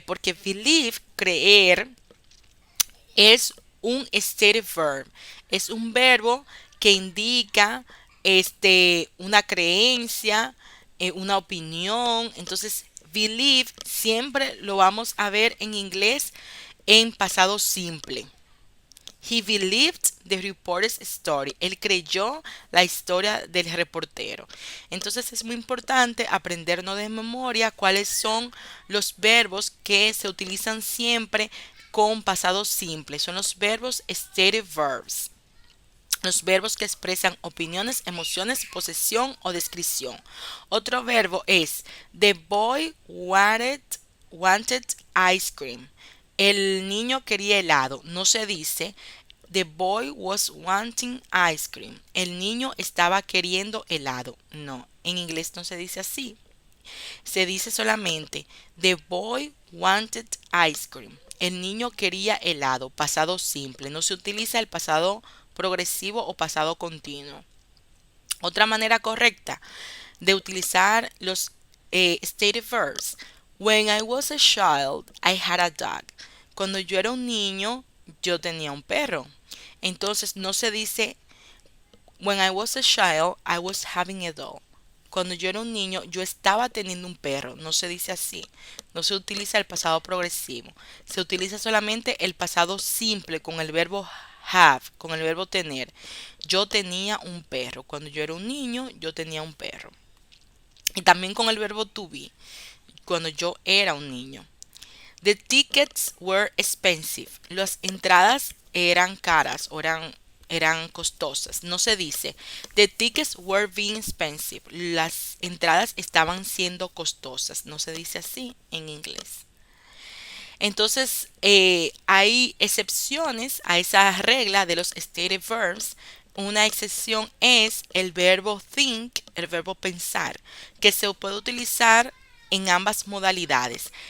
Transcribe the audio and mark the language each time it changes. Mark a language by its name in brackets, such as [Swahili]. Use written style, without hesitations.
[Spanish] Porque believe, creer, es un stative verb. Es un verbo que indica una creencia, una opinión. Entonces, Believe siempre lo vamos a ver en inglés en pasado simple. [English] He believed the reporter's story. [Spanish] Él creyó la historia del reportero. Entonces es muy importante aprendernos de memoria cuáles son los verbos que se utilizan siempre con pasado simple. Son los verbos stative verbs. Los verbos que expresan opiniones, emociones, posesión o descripción. Otro verbo es [English] the boy wanted ice cream. [Spanish] El niño quería helado. No se dice [English] the boy was wanting ice cream. [Spanish] El niño estaba queriendo helado. No, en inglés no se dice así. Se dice solamente [English] the boy wanted ice cream. [Spanish] El niño quería helado, pasado simple. No se utiliza el pasado progresivo o pasado continuo. Otra manera correcta de utilizar los stative verbs. [English] When I was a child, I had a dog. [Spanish] Cuando yo era un niño, yo tenía un perro. Entonces no se dice [English] when I was a child, I was having a dog. [Spanish] Cuando yo era un niño, yo estaba teniendo un perro. No se dice así. No se utiliza el pasado progresivo. Se utiliza solamente el pasado simple con el verbo have, con el verbo tener. Yo tenía un perro. Cuando yo era un niño, yo tenía un perro. Y también con el verbo to be, cuando yo era un niño. [English] The tickets were expensive. [Spanish] Las entradas eran caras o eran costosas. No se dice [English] the tickets were being expensive. [Spanish] Las entradas estaban siendo costosas. No se dice así en inglés. Entonces, hay excepciones a esa regla de los stative verbs. Una excepción es el verbo think, el verbo pensar, que se puede utilizar en ambas modalidades.